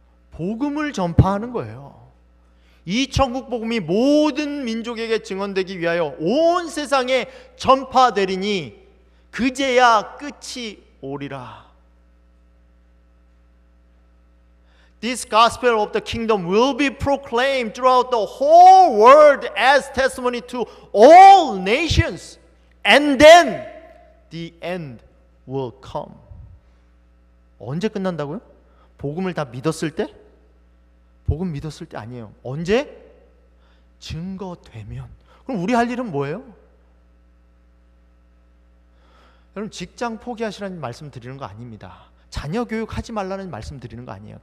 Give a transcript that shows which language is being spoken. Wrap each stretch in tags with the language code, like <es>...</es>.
<ko>복음을 전파하는 거예요. 이 천국 복음이 모든 민족에게 증언되기 위하여 온 세상에 전파되리니 그제야 끝이 오리라.</ko> <en>This gospel of the kingdom will be proclaimed throughout the whole world as testimony to all nations, and then the end will come.</en> <ko>언제 끝난다고요? 복음을 다 믿었을 때? 복음 믿었을 때 아니에요. 언제? 증거되면. 그럼 우리 할 일은 뭐예요? 여러분, 직장 포기하시라는 말씀 드리는 거 아닙니다. 자녀 교육 하지 말라는 말씀 드리는 거 아니에요.</ko>